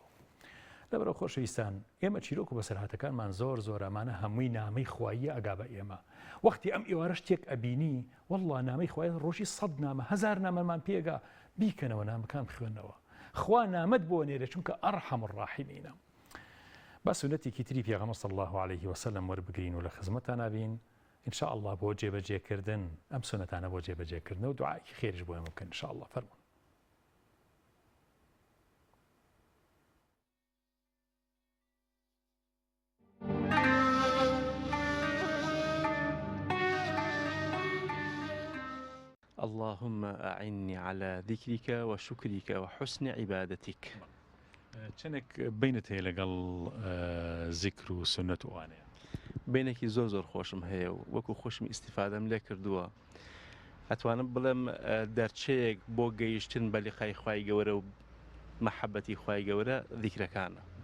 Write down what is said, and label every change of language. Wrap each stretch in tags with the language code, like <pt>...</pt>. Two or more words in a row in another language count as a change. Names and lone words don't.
<ckb>لەبەرەوە خۆشەویستان ئێمە چیرۆک و بەسەرهاتەکانمان زۆر زۆرەمانە هەمووی نامەی خواییە ئەگا بە ئێمە وەختی ئەم ئێوارە شتێک ئەبینی وەڵڵا نامەی خوای ڕۆژی 100 نامە 1000 نامەمان پێگا بیکەنەوە نامەکان بخوێنەوە خوا نامەت بۆ نێرە چونکە</ckb> <ar>ئەرحەم الراحیمینە.</ar> <ckb>با سنەتێکی تری پێغەمبەر</ckb> <ar>صلی الله عليه وسلم</ar> <ckb>وەربگرین و لە خزمەتان نابین</ckb> <ar>ان شاء الله</ar> <ckb>بۆ جێبەجێکردن ئەم سنەتانە بۆ جێبەجێکردن و دوعای خێرش بۆ ئێمە بکەن</ckb> <ar>ان شاء الله.</ar> <ckb>فەرمون.</ckb> <ar>اللهم أعني على ذكرك وشكرك وحسن عبادتك.</ar> <ckb>چەندێک بینت هەیە لەگەڵ زیکر و سنەت و ئەوانەیە؟ بینێکی زۆر خۆشم هەیە و وەکو خۆشمی ئیستیفادەم لێ کردووە ئەتوانم بڵێم دەرچەیەک بۆ گەیشتن بە لیقای خوای گەورە و مەحەبەتی خوای گەورە ذیکرەکانە.</ckb>